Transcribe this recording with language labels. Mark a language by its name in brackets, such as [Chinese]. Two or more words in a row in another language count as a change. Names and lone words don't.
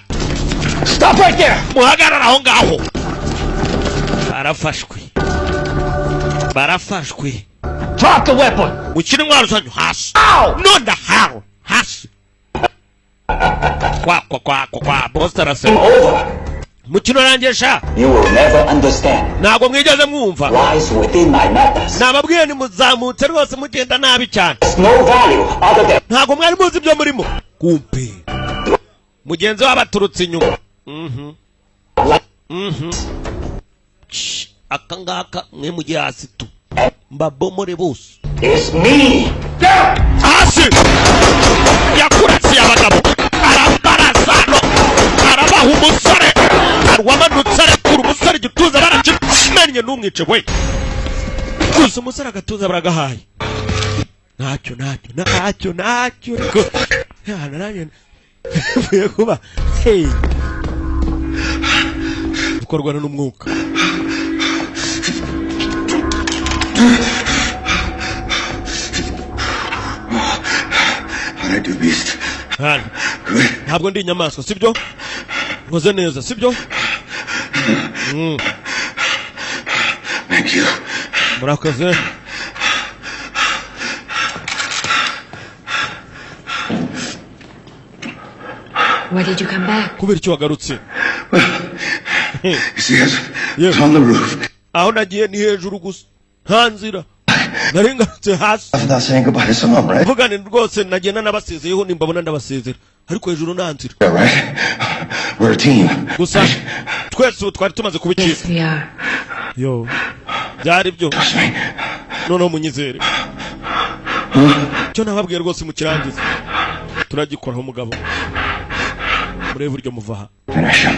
[English] Stop right there! [Kinyarwanda] muhagarara aho ngaho barafashwe [English] Drop the weapon! [Kinyarwanda] ukiri intwaro zanyu hasi nonda hawo hasi kwa boss arase mukino rangesha [English] You will never understand. [Kinyarwanda] ntago mwigeze mwumva [English] Lies within my matters. [Kinyarwanda] nababwiye ni muzamutse rwose mugenda nabi cyane [English] There's no value other than [Kinyarwanda] ntago mwari muzi ibyo murimo kumpe mugenzi w'abaturutse inyuma akangaka mwe mugiye hasi tu mbabomore bose [English] it's me. [Kinyarwanda] hasi yakurasiye abagabo arabarazano arabaha umusore arwamanutse arekura umusore igituza barakimenye n'umwice we gusa umusore agatuza baragahaye ntacyo ariko nanjye mvuye kuba ukorwana n'umwuka [English] How'd I do, Beast? [Kinyarwanda] ntabwo ndi inyamaswa sibyo nkoze neza sibyo [English] Thank you. [Kinyarwanda] murakoze [English] Why did you come back? [Kinyarwanda] kubera icyo wagarutse [English] You see us? It's on the roof. [Kinyarwanda] aho nagiye ni hejuru gusa nta nzira nari ngarutse hasi [English] Without saying goodbye to someone, right? [Kinyarwanda] mvugane rwose nagenda nabasezeyeho nimbabona ndabasezera ariko hejuru nta nzira [English] Yeah, right? We're a team. [Kinyarwanda] gusa twese ubu twari tumaze kuba [English] Yes, [Kinyarwanda] ikipe [English] we are. [Kinyarwanda] yo byari byo [English] Trust me. [Kinyarwanda] noneho munyizere cyo nababwiye rwose mukirangiza turagikoraho umugabo murebe buryo muvaha [English] Finish him.